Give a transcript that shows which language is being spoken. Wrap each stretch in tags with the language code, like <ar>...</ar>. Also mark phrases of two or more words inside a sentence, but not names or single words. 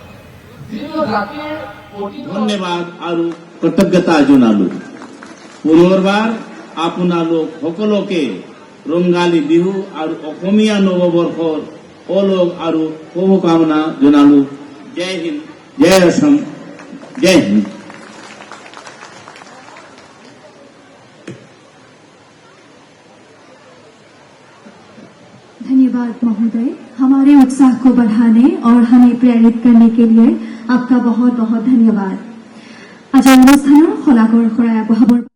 <as>ধন্যবাদ আৰু কৃতজ্ঞতা জনালো। পুনৰবাৰ আপোনালোক সকলোকে ৰঙালী বিহু আৰু অসমীয়া নৱবৰ্ষৰ ওলগ আৰু শুভকামনা জনালো। জয় হিন্দ, জয় অসম,</as> <hi>जय हिंद। धन्यवाद महोदय, हमारे उत्साह को बढ़ाने और हमें प्रेरित करने के लिए आपका बहुत बहुत धन्यवाद।</hi> <as>आज অনুষ্ঠানৰ শলাগৰ শৰাই আগবঢ়াবৰ</as>